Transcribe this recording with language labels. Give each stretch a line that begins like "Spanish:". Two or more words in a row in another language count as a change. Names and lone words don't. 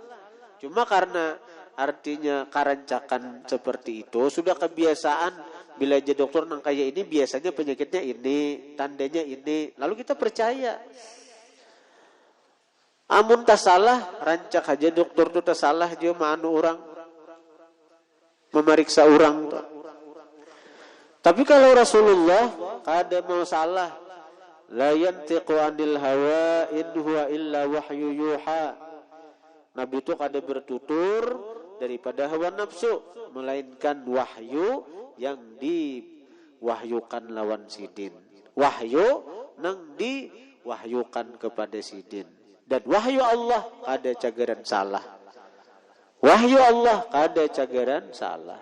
Banjar: Cuma karena artinya karancakan seperti itu sudah kebiasaan bila jadi dokter nang kayak ini biasanya penyakitnya ini, tandanya ini. Lalu kita percaya. Amun tak salah, rancak aja dokter tu tak salah dia manu orang memeriksa orang tu. Tapi kalau Rasulullah kada mau salah,
Arabic: لا ينطق عن الهوى إن هو إلا وحي يوحى.
Banjar: Nabi itu kada bertutur daripada hawa nafsu, melainkan wahyu yang diwahyukan lawan sidin. Wahyu nang diwahyukan kepada sidin. Dan wahyu Allah kada cagaran salah. Wahyu Allah kada cagaran salah.